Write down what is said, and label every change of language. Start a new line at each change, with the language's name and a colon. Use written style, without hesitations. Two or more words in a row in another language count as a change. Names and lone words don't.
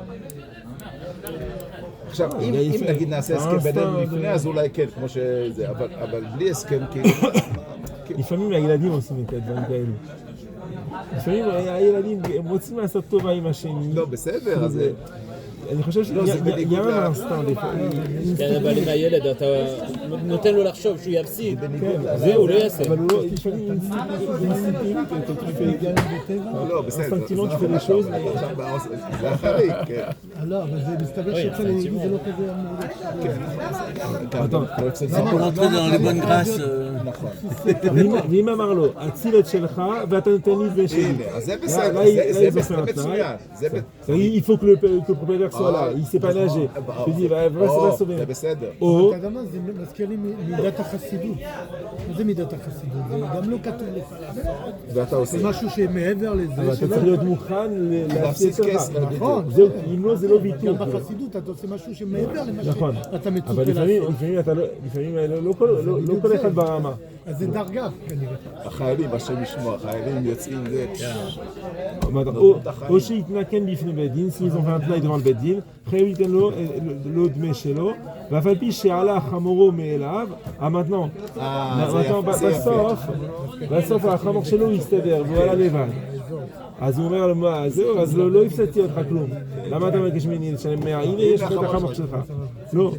Hebrew: עכשיו, אם נגיד נעשה הסכם בינינו לפני, אז אולי כן, כמו שזה, אבל בלי הסכם, כאילו... לפעמים הילדים עושים את הדברים כאלו. לפעמים הילדים, הם רוצים לעשות טובה עם השני. לא, בסדר, אז... אני חושב לא, זה
French: qu'il y a
Hebrew: בניגוד
French: un instinct des fois.
Hebrew: כן, אבל עם הילד אתה נותן לו לחשוב שהוא יפסיד, זהו, לא יעשה. אבל הוא לא, לפעמים אינסטינקטיבית, אתה fais לא, בסדר.
French: instinctivement tu fais les choses.
Hebrew: זה החריג, כן. לא, אבל זה מסתבר שאצל היהודים זה לא כזה אמור להיות.
French: C'est pour rentrer dans les bonnes grâces.
Hebrew: ואם אמר לו, אציל את שלך ואתה נותן לי ושלי. הנה, אז זה בסדר, זה מצוין.
French: Il faut que le propriétaire soit là, il sait pas nager. Je dis, va se sauver.
Hebrew: זה בסדר. או, אתה יודע מה, זה מזכיר לי מידת החסידות. מה זה מידת החסידות? זה גם לא כתוב לך לעשות. ואתה עושה. זה משהו שמעבר לזה. אבל אתה צריך להיות מוכן להפסיד להפסיד כסף. שלך. נכון. זהו, אם לא זה לא ויתור. גם בחסידות אתה עושה משהו שמעבר למה נכון. שאתה מצופה אבל לעשות. לפעמים לא כל אחד ברמה. אז זה דרגה כנראה. החיילים, השם ישמור, החיילים יוצאים זה. או שיתנקן בפני בית דין,
French: s'ils ont fait un
Hebrew: תנאי
French: devant le
Hebrew: בית דין, חייב ייתן לו דמי שלו, ואף על פי שעלה חמורו מאליו, maintenant, בסוף החמור שלו יסתדר, והוא עלה לבד. אז הוא אומר לו, מה, זהו, אז לא הפסדתי אותך כלום. למה אתה מבקש ממני לשלם 100? הנה יש לך את החמור שלך. לא.